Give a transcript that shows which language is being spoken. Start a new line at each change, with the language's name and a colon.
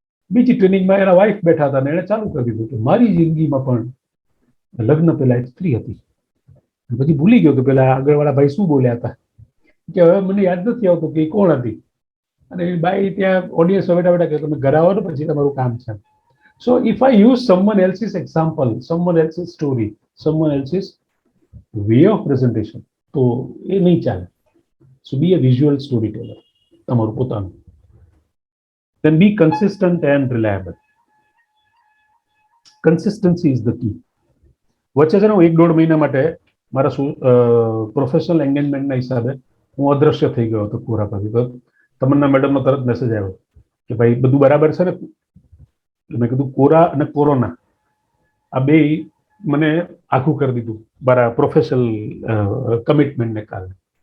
Gujarati: બીજી ટ્રેનિંગમાં એના વાઇફ બેઠા હતા ને એને ચાલુ કરી દીધું કે મારી જિંદગીમાં પણ લગ્ન પહેલા એક સ્ત્રી હતી. પછી ભૂલી ગયો કે પેલા આગળવાળા ભાઈ શું બોલ્યા હતા, કે હવે મને યાદ નથી આવતું કે કોણ હતી. અને બાઈ ત્યાં ઓડિયન્સ બેઠા બેઠા કે તમે ઘર આવો ને પછી તમારું કામ છે.
English: so if I use someone else's example, someone else's story, someone else's way of presentation,
Gujarati: તો એ નહીં ચાલે.
English: so be a visual story teller,
Gujarati: તમારું પોતાનું.
English: then be consistent and reliable. consistency is the key.
Gujarati: વચ્ચે છે ને હું 1-1.5 મહિના માટે મારા પ્રોફેશનલ એન્ગેજમેન્ટના હિસાબે હું અદ્રશ્ય થઈ ગયો હતો પૂરા પરથી. તો તમન્ના મેડમનો તરત મેસેજ આવ્યો કે ભાઈ બધું બરાબર છે ને? મેં કીધું કોરા અને કોરોના આ બે મને આખું કરી દીધું મારા પ્રોફેશનલ કમિટમેન્ટને કારણે.